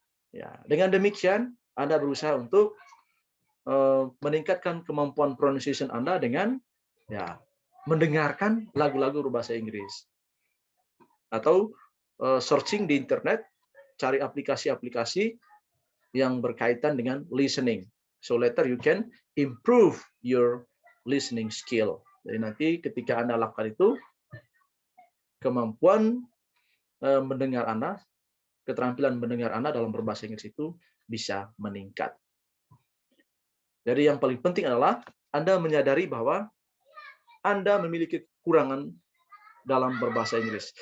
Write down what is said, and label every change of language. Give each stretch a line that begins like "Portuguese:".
Indonesian: Ya, dengan demikian Anda berusaha untuk meningkatkan kemampuan pronunciation Anda dengan mendengarkan lagu-lagu berbahasa Inggris, atau searching di internet, cari aplikasi-aplikasi yang berkaitan dengan listening.
English: So later you can improve your listening skill.
Indonesian: Jadi nanti ketika Anda lakukan itu, kemampuan mendengar Anda, keterampilan mendengar Anda dalam berbahasa Inggris itu bisa meningkat. Jadi yang paling penting adalah Anda menyadari bahwa Anda memiliki kekurangan dalam berbahasa Inggris.